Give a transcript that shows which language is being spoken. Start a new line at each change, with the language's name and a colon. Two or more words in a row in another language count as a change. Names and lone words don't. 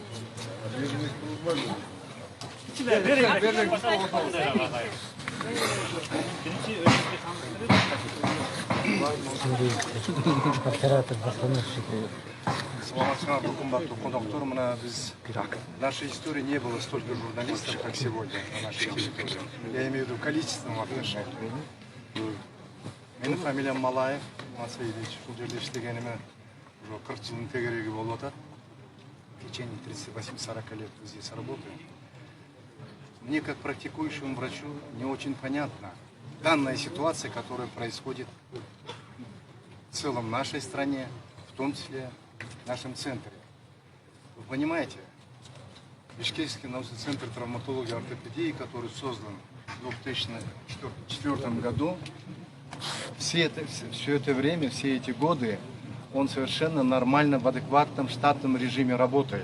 Russian: Оператор В нашей истории не было столько журналистов, как сегодня на нашей территории. Я имею в виду количественном отношении.
Kazakh: Менің фамилиям Малаев, Масаевич. Бұл жерде іштегеніме уже 40 жылдың тегерегі болып отыр.
Russian: В течение 38-40 лет здесь работаю. Мне, как практикующему врачу, не очень понятна данная ситуация, которая происходит в целом нашей стране, в том числе в нашем центре. Вы понимаете, Бишкекский научный центр травматологии и ортопедии, который создан в 2004 году, все это время, все эти годы, он совершенно нормально, в адекватном штатном режиме работает.